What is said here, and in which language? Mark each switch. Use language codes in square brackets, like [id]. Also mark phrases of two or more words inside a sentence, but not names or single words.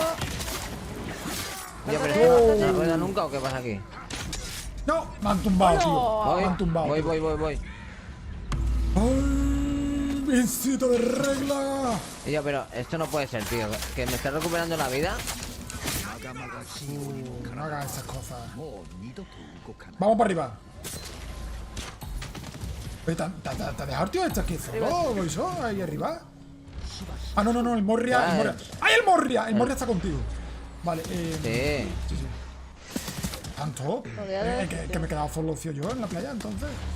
[es] gordo. Tío, pero Pásate, ¿no pásate. rueda nunca o qué pasa aquí? No, me han tumbado, tío. Voy, Me han tumbado. voy. ¡Ay! ¡Visita de regla! Tío, pero esto no puede ser, tío. Que me está recuperando la vida. [ja] まがまがしい鬼の [es] No hagas esas cosas. [ja] もう二度と動かない [es] Vamos para arriba. Oye, ¿te has dejado el tío este aquí solo, Boiso? Ahí arriba. Ah, no, el Morria. Ya, ¡Ay, el Morria! El Morria está contigo. Vale, Sí. ¿Tanto? Joder, Que me he quedado solo yo en la playa, entonces.